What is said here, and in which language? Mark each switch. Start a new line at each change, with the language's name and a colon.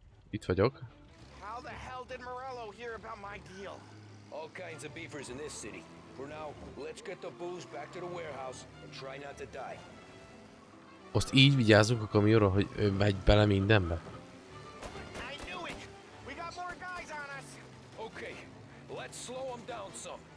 Hungarian: Itt vagyok.
English: How the hell did Morello hear about my deal? All kinds of beefers in this city. For now, let's get the booze back to the warehouse and try not to die.
Hungarian: Azt így vigyázzunk a kamionra, hogy ő megy bele mindenbe?
English: I knew it! We got more guys on us! Okay, let's slow them down some.